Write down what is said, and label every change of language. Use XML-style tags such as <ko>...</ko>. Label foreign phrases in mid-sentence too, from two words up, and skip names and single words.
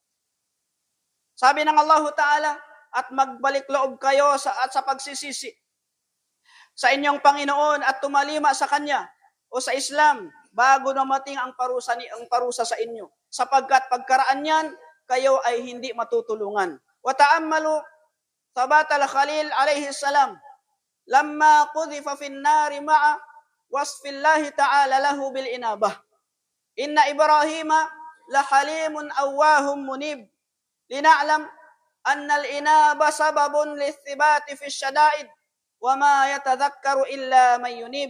<tl>Sabi ng</tl> <ar>الله تعالى,</ar> <tl>at magbalik loob kayo sa pagsisisi sa inyong Panginoon at tumalima sa Kanya o sa Islam bago dumating ang parusa sa inyo. Sapagkat pagkaraan niyan, kayo ay hindi matutulungan.</tl> <ar>وتأملوا ثبات الخليل عليه السلام لما قذف في النار مع وصف الله تعالى له بالإنابة. إن إبراهيم لحليم أواه منيب. لنعلم أن الإنابة سبب للثبات في الشدائد وما يتذكر إلا من ينيب.</ar>